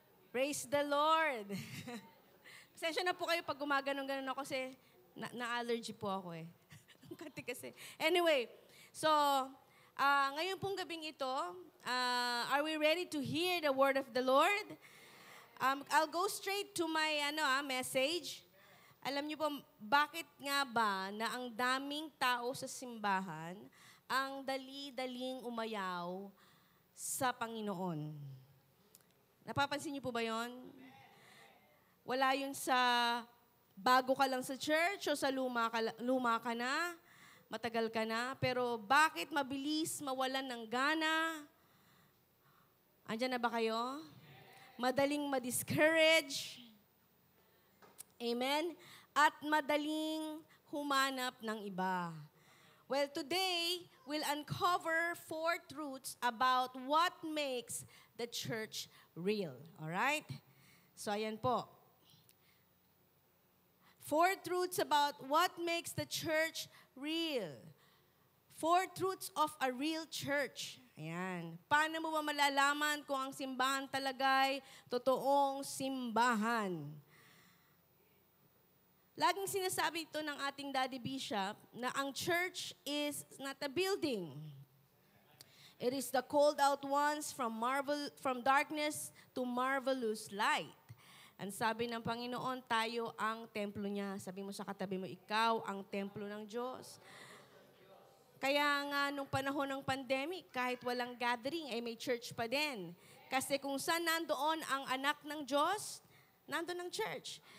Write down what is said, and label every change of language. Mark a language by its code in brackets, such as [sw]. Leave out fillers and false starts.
[en] Praise the Lord. [tl] Pasensya na po kayo pag gumaganon-ganon ako kasi na-allergy po ako eh. Kasi kasi. [en] Anyway, so, [tl] ngayon pong gabing ito, [en] are we ready to hear the word of the Lord? I'll go straight to my message. [tl] Alam niyo po, bakit nga ba na ang daming tao sa simbahan ang dali-daling umayaw sa Panginoon? Napapansin niyo po ba yon? Wala yun sa bago ka lang sa church o sa luma ka na, matagal ka na, pero bakit mabilis mawalan ng gana? Andyan na ba kayo? Madaling ma-discourage. Amen? At madaling humanap ng iba. [en] Well, today, we'll uncover 4 truths about what makes the church real. Alright? So, [tl] ayan po. [en] 4 truths about what makes the church real. 4 truths of a real church. Ayan. [tl] Paano mo ba malalaman kung ang simbahan talaga'y totoong simbahan? Laging sinasabi ito ng ating Daddy Bishop na ang [en] church is not a building. It is the called out ones from darkness to marvelous light. [tl] Ang sabi ng Panginoon, tayo ang templo niya. Sabi mo sa katabi mo, ikaw ang templo ng Diyos. Kaya nga, nung panahon ng pandemic, kahit walang gathering, ay may church pa din. Kasi kung saan nandoon ang anak ng Diyos, nandoon ang church.